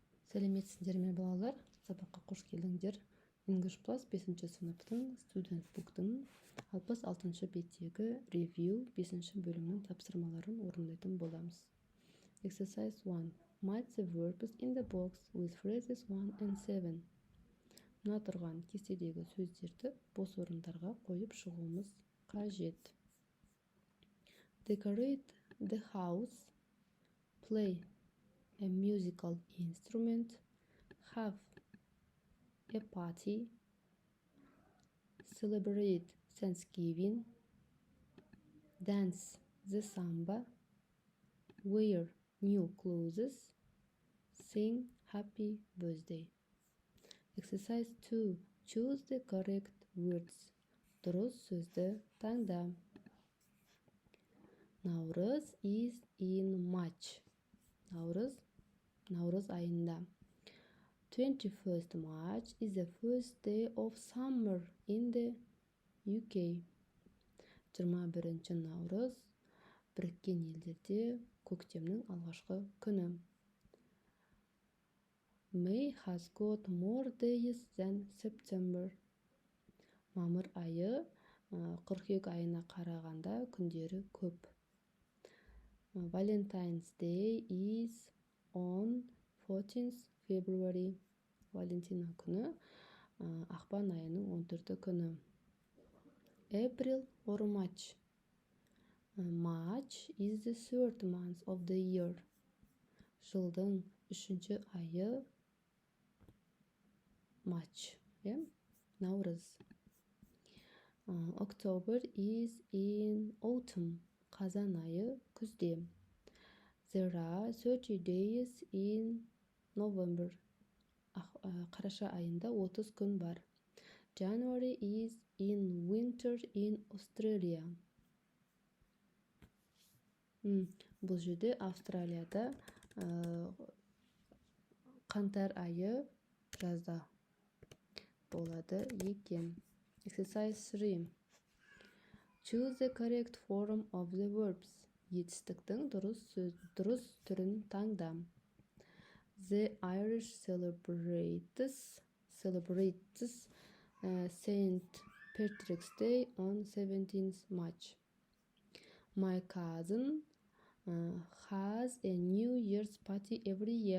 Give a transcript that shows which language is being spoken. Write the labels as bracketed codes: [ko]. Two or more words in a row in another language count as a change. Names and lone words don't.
[kk] Сәлеметсіздер ме балалар? Сабаққа қош келдіңдер. English Plus 5-ші сыныптың Student Book'тың 66-шы беттегі Review 5-ші бөлімнің тапсырмаларын орындайтын боламыз. [en] Exercise 1. Match the verbs in the box with phrases 1 and 7. [kk] Мына тұрған кестедегі сөздерді бос орындарға қойып шығуымыз қажет. [en] Decorate the house. Play a musical instrument, have a party, celebrate Thanksgiving, dance the samba, wear new clothes, sing happy birthday. Exercise 2. Choose the correct words. [kk] Дұрыс сөзді таңда. Наурыз [en] is in March. [kk] Наурыз айында. [en] 21st March is the first day of summer in the UK. [kk] 21 наурыз біріккен елдерде көктемнің алғашқы күні. [en] May has got more days than September. [kk] Мамыр айы қыркүйек айына қарағанда күндері көп. [en] Valentine's Day is on 14th February. [kk] Валентина күні ақпан айының 14 күні. [en] April or March. March is the third month of the year. [kk] Жылдың 3-ші айы March. Наурыз. [en] October is in autumn. [kk] Қазан айы күзде. [en] There are 30 days in November. [kk] Қараша айында 30 күн бар. [en] January is in winter in Australia. [kk] Бұл жерде Австралияда қаңтар айы жазда болады екен. [en] Exercise 3. Choose the correct form of the verbs. [kk] Етістіктің дұрыс түрін таңда. [en] The Irish celebrates St. Patrick's Day on 17th March. My cousin has a New Year's party every year.